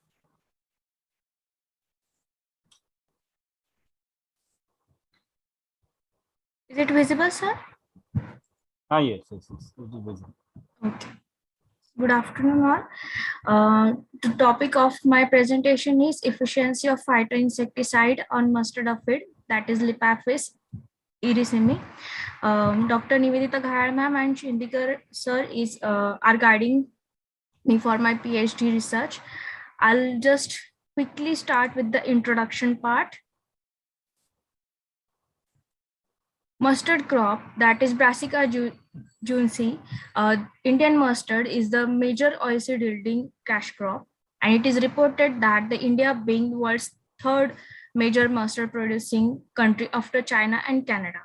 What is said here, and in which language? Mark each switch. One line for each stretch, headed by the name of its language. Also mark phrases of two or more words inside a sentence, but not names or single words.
English: Is it visible, sir? Ah, yes, it is visible. Okay. Good afternoon, all. The topic of my presentation is efficiency of phytoinsecticide on mustard aphid, that is Lipaphis erycemi. Dr. Nivedita Ghayal ma'am and Shindikar sir are guiding me for my PhD research. I'll just quickly start with the introduction part. Mustard crop, that is Brassica juncea, Indian mustard is the major oilseed yielding cash crop, and it is reported that the India being the world's third major mustard producing country after China and Canada.